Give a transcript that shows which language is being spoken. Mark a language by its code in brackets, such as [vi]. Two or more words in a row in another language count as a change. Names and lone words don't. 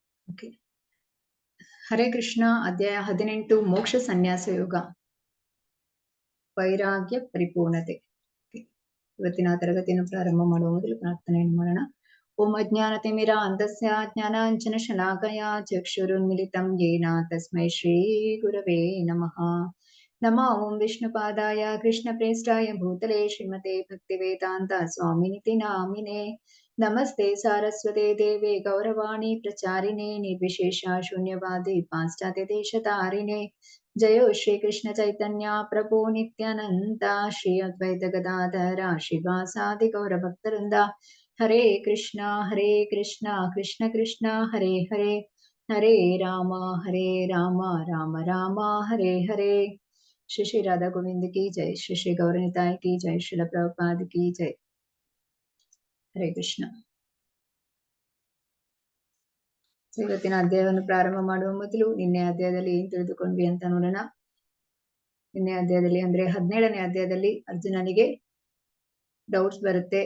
[kn] ಓಕೆ. ಹರೇ ಕೃಷ್ಣ. ಅಧ್ಯಾಯ 18 ಮೋಕ್ಷ ಸನ್ಯಾಸ ಯೋಗ, ವೈರಾಗ್ಯ ಪರಿಪೂರ್ಣತೆ. [en] Okay. [kn] ಇವತ್ತಿನ ತರಗತಿಯನ್ನು ಪ್ರಾರಂಭ ಮಾಡುವ ಮೊದಲು ಪ್ರಾರ್ಥನೆಯನ್ನು ಮಾಡೋಣ. [sa] ಓಂ ಅಜ್ಞಾನತಿಮಿರ ಅಂತಸ್ಯ ಜ್ಞಾನಾಂಜನ ಶಲಾಕಯ ಚಕ್ಷುರುನ್ಮಿಲಿತಂ ಯೇನ ತಸ್ಮೈ ಶ್ರೀ ಗುರವೇ ನಮಃ. ನಮೋ ಓಂ ವಿಷ್ಣುಪಾದಾಯ ಕೃಷ್ಣಪ್ರೇಷ್ಠಾಯ ಭೂತಲೆ ಶ್ರೀಮತೆ ಭಕ್ತಿವೇದಾಂತ ಸ್ವಾಮಿನಿತಿ ನಾಮಿನೇ. ನಮಸ್ತೆ ಸಾರಸ್ವತೆ ದೇವೆ ಗೌರವಾಣಿ ಪ್ರಚಾರಿಣೆ ನಿರ್ವಿಶೇಷ ಶೂನ್ಯವಾದಿ ಪಾಶ್ಚಾತ್ಯ ದೇಶತಾರಿಣೆ. ಜಯೋ ಶ್ರೀ ಕೃಷ್ಣ ಚೈತನ್ಯ ಪ್ರಭು ನಿತ್ಯಾನಂದ ಶ್ರೀ ಅದ್ವೈತ ಗದಾಧರ ಶ್ರೀವಾಸಾದಿ ಗೌರ ಭಕ್ತರಿಂದ. ಹರೇ ಕೃಷ್ಣ ಕೃಷ್ಣ ಕೃಷ್ಣ ಹರೇ ಹರೇ, ಹರೇ ರಾಮ ರಾಮ ರಾಮ ಹರೇ ಹರೇ. [hi] श्री श्री राधा गोविंद की जय, श्री श्री गौरनिताय की जय, श्रील प्रभुपाद की जय. [sa] ಹರೇ ಕೃಷ್ಣ. [kn] ಇವತ್ತಿನ ಅಧ್ಯಾಯವನ್ನು ಪ್ರಾರಂಭ ಮಾಡುವ ಮೊದಲು ನಿನ್ನೆ ಅಧ್ಯಾಯದಲ್ಲಿ ಏನ್ ತಿಳಿದುಕೊಂಡ್ವಿ ಅಂತ ನೋಡೋಣ. ನಿನ್ನೆ ಅಧ್ಯಾಯದಲ್ಲಿ ಅಂದ್ರೆ 17ನೇ ಅಧ್ಯಾಯದಲ್ಲಿ ಅರ್ಜುನನಿಗೆ ಡೌಟ್ಸ್ ಬರುತ್ತೆ.